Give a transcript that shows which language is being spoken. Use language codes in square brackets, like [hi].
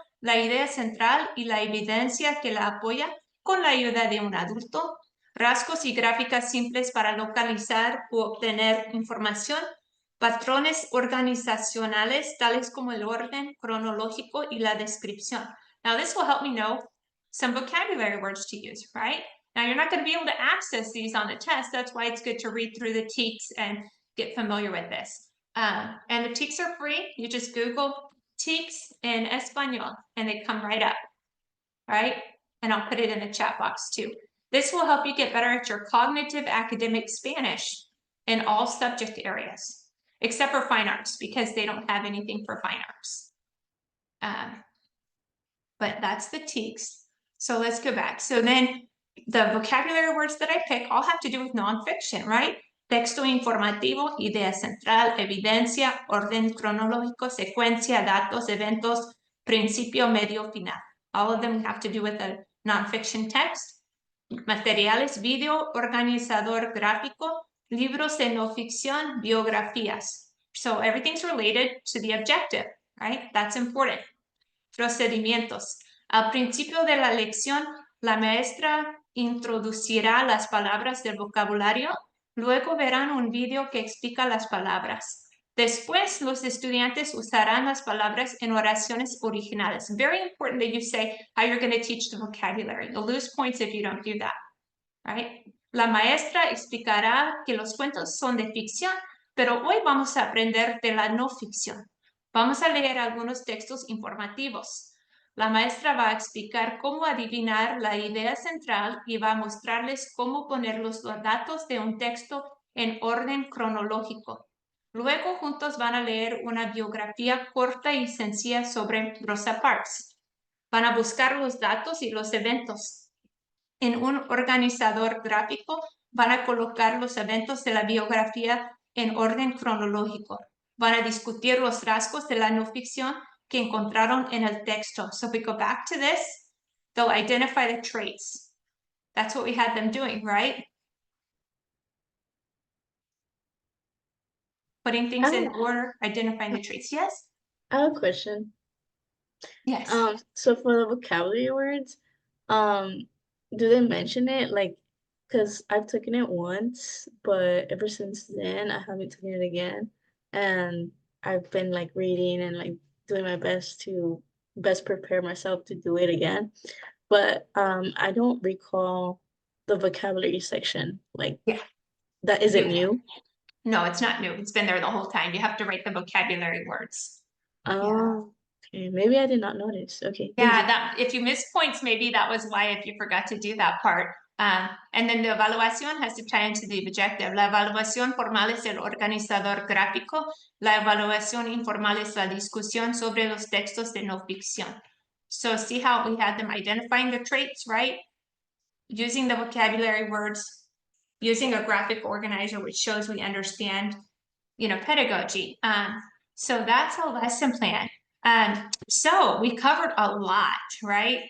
[es] la idea central y la evidencia que la apoya con la ayuda de un adulto, rasgos y gráficas simples para localizar u obtener información, patrones organizacionales tales como el orden cronológico y la descripción. [en] Now this will help me know some vocabulary words to use, right? Now you're not going to be able to access these on the test. That's why it's good to read through the TEKS and get familiar with this. And the TEKS are free. You just Google TEKS in Espanol and they come right up, right? And I'll put it in the chat box too. This will help you get better at your cognitive academic Spanish in all subject areas, except for fine arts, because they don't have anything for fine arts. But that's the TEKS. So let's go back. So then the vocabulary words that I pick all have to do with nonfiction, right? [es] Texto informativo, idea central, evidencia, orden cronológico, secuencia, datos, eventos, principio, medio, final. [en] All of them have to do with a nonfiction text. [es] Materiales, video, organizador gráfico, libros de no ficción, biografías. [en] So everything's related to the objective, right? That's important. Procedimientos. [es] Al principio de la lección, la maestra introducirá las palabras del vocabulario. Luego verán un video que explica las palabras. Después, los estudiantes usarán las palabras en oraciones originales. [en] Very important that you say how you're going to teach the vocabulary. You'll lose points if you don't do that, right? [es] La maestra explicará que los cuentos son de ficción, pero hoy vamos a aprender de la no ficción. Vamos a leer algunos textos informativos. La maestra va a explicar cómo adivinar la idea central y va a mostrarles cómo poner los datos de un texto en orden cronológico. Luego juntos van a leer una biografía corta y sencilla sobre Rosa Parks. Van a buscar los datos y los eventos. En un organizador gráfico van a colocar los eventos de la biografía en orden cronológico. Van a discutir los rasgos de la no ficción que encontraron en el texto. [en] So if we go back to this, they'll identify the traits. That's what we had them doing, right? Putting things in order, identifying the traits. Yes? I have a question. Yes. So for the vocabulary words, do they mention it? Like, because I've taken it once, but ever since then I haven't taken it again. And I've been like reading and like doing my best to best prepare myself to do it again. But I don't recall the vocabulary section. Like, Yeah. that is it new? No, it's not new. It's been there the whole time. You have to write the vocabulary words. Oh, okay. Maybe I did not notice. Okay. thank Yeah, you. that if you missed points, maybe that was why if you forgot to do that part. And then the evaluación has to tie into the objective. [es] La evaluación formal es el organizador gráfico. La evaluación informal es la discusión sobre los textos de no ficción. [en] So see how we had them identifying the traits, right? Using the vocabulary words, using a graphic organizer, which shows we understand, pedagogy. So that's a lesson plan. So we covered a lot, right?